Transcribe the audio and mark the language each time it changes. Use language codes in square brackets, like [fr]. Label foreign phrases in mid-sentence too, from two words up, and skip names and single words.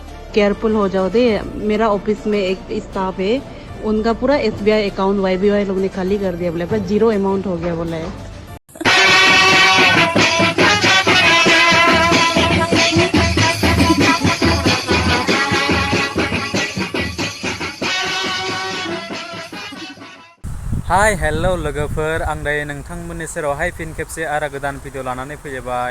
[hi] केयरफुल हो जाओ दे। मेरा ऑफिस में एक स्टाफ है, उनका पूरा SBI अकाउंट YBY लोग ने खाली कर दिया, बोले पूरा जीरो अमाउंट हो गया बोला है। [en] hi hello [brx] लोगोफोर, आं दायो नोंथांमोननि सेरावहाय फिन खेबसे आरो गोदान भिडिअ लानानै फैबाय।